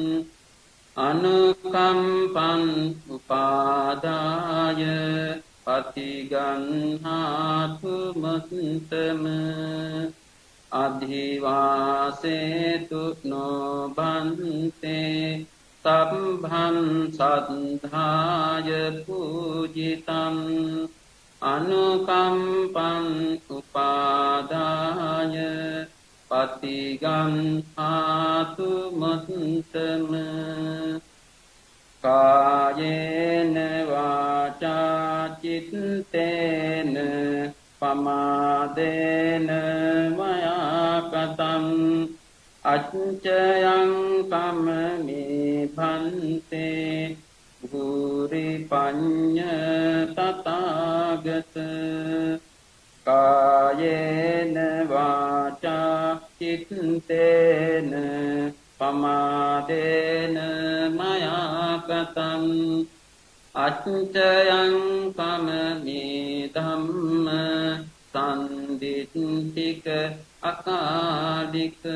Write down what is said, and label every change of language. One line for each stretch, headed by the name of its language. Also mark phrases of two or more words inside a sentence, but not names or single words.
Pali: අනුකම්පං උපාදාය පතිගන්හාතු මුත්තම අදිවාසේතුනෝ බන්තේ සම්භං සද්ධාය පූජිතං අනුකම්පං උපාදාය පතිගන්හාතු මුත්තම කායේන වාචා චිත්තේන පමාදේන මයා කතං අච්චයං කම්මේ භන්තේ භූරි පඤ්ඤ තථාගත කායේන වාචා චිත්තේන පමාදේන මයා කතං අච්චයං කම්මේ ධම්ම සම්දිත්තික අකාලික